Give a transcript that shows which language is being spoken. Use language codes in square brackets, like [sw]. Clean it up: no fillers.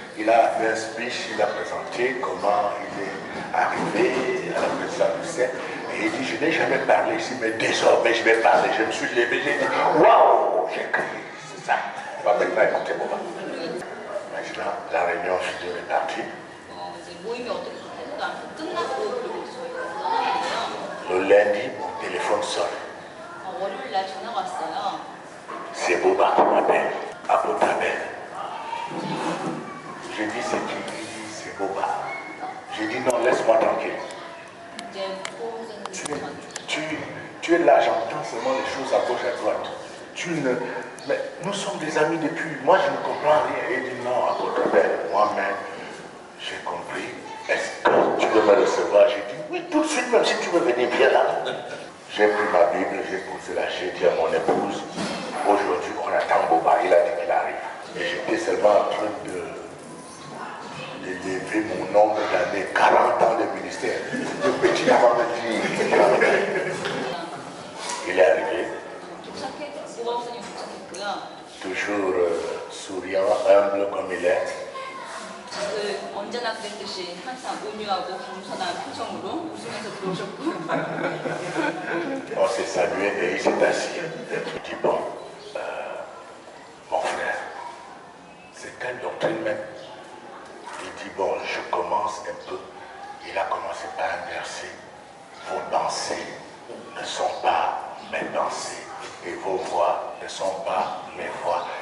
[fr] Il a fait un speech, il a présenté comment il est arrivé à la présidence du CEP. Et il dit, je n'ai jamais parlé ici, mais désormais je vais parler. Je me suis levé, j'ai dit, waouh, j'ai crié, c'est ça. Maintenant, écoutez-moi. Maintenant, la réunion est partie. [ko] 이제 모임이 어떻게 되지도 않고 끝났고 그리고 저희가 떠났는데요. [fr] Le lundi, mon téléphone sonne. [ko] 월요일 날 전화가 왔어요. [fr] C'est Boba qui m'appelle, à Botabel. Je dis, c'est qui? Il dit, c'est Boba. J'ai dit, non, laisse-moi tranquille. [ko] 이제 보호자님 [fr] Tu es là, j'entends seulement les choses à gauche, à droite. Mais nous sommes des amis depuis. Moi, je ne comprends rien. Il dit non, à Botabel. Moi-même, j'ai compris. Est-ce que tu veux me recevoir? J'ai dit oui, tout de suite, même si tu veux venir, viens là. J'ai pris ma Bible, j'ai posé là, j'ai dit à mon épouse, aujourd'hui, on attend Boba. Il a dit qu'il arrive. Et j'étais seulement en train d'élever mon nombre d'années, 40 ans de ministère. Le petit avant de dire, il est arrivé. [ko] 보호자님 도착했고요. [fr] Toujours souriant, humble comme il est. [ko] 언제나 그랬듯이 항상 온유하고 겸손한 표정으로 웃으면서 들어오셨고. [fr] On s'est salué et il s'est assis. Il dit bon, mon frère, c'est quelle doctrine même? Il dit bon, je commence un peu. Il a commencé par un verset. Vos pensées ne sont pas mes pensées et vos voix ne sont pas mes voix.